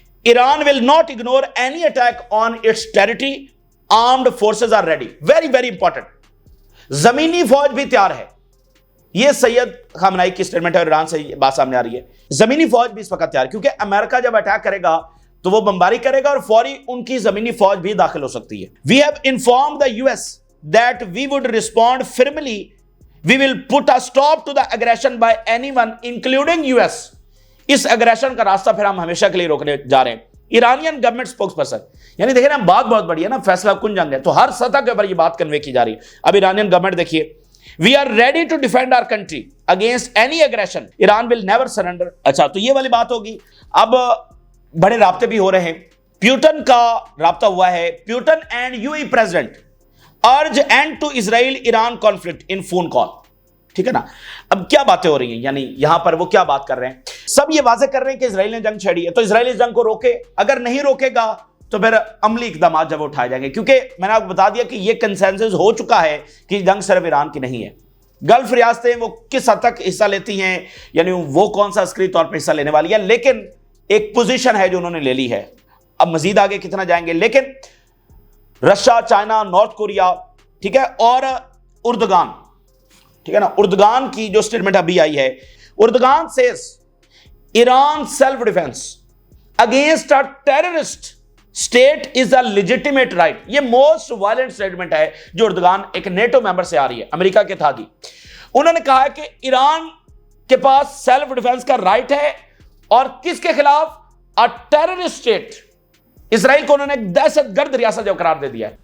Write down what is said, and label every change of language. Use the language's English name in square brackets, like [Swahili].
[English] Iran will not ignore any attack on its territory, armed forces are ready. Very very important, [Urdu] زمینی فوج بھی تیار ہے. یہ سید خامنائی کی سٹیٹمنٹ ہے اور ایران سے یہ بات سامنے آ رہی ہے. زمینی فوج بھی اس وقت تیار ہے, کیونکہ امریکہ جب اٹیک کرے گا تو وہ بمباری کرے گا اور فوری ان کی زمینی فوج بھی داخل ہو سکتی ہے. [English] We have informed the US that we would respond firmly. We will put a stop to the aggression by anyone including US. [Urdu] اس aggression کا راستہ پھر ہم ہمیشہ کے لیے روکنے جا رہے ہیں. ایرانین گورنمنٹ اسپوکس پرسن, یعنی دیکھیں نا بات بہت بڑی ہے نا, فیصلہ کن جنگ ہے, تو ہر سطح کے اوپر یہ بات کنوے کی جا رہی ہے. اب ایرانین گورنمنٹ دیکھیے, [English] we are ready to defend our country against any aggression. Iran will never surrender. [Urdu] اچھا, تو یہ والی بات ہوگی. اب بڑے رابطے بھی ہو رہے ہیں. پیوٹن کا رابطہ ہوا ہے. [English] Putin and UAE president urge end to Israel Iran conflict in phone call, [Urdu] ٹھیک ہے نا. اب کیا باتیں ہو رہی ہیں, یعنی یہاں پر وہ کیا بات کر رہے ہیں, سب یہ واضح کر رہے ہیں کہ اسرائیل نے جنگ چھیڑی ہے تو اسرائیل اس جنگ کو روکے, اگر نہیں روکے گا تو پھر عملی اقدامات جب اٹھائے جائیں گے. کیونکہ میں نے آپ کو بتا دیا کہ یہ کنسنسس ہو چکا ہے کہ جنگ صرف ایران کی نہیں ہے. گلف ریاستیں وہ کس حد تک حصہ لیتی ہیں, یعنی وہ کون سا عسکری طور پر حصہ لینے والی ہے, لیکن ایک پوزیشن ہے جو انہوں نے لے لی ہے. اب مزید آگے کتنا جائیں گے, لیکن رشیا, چائنا, نارتھ کوریا, ٹھیک ہے, اور اردگان, ٹھیک ہے نا. اردگان کی جو سٹیٹمنٹ ابھی آئی ہے, Erdogan Cs [English] Iran self-defense against a terrorist state is a legitimate right. [Urdu] یہ موسٹ وائلنٹ اسٹیٹمنٹ ہے جو اردگان ایک نیٹو ممبر سے آ رہی ہے, امریکہ کے تھا. انہوں نے کہا ہے کہ ایران کے پاس سیلف ڈیفense کا رائٹ ہے, اور کس کے خلاف؟ ٹیررسٹ اسٹیٹ, اسرائیل کو انہوں نے ایک دہشت گرد ریاست جو قرار دے دیا ہے.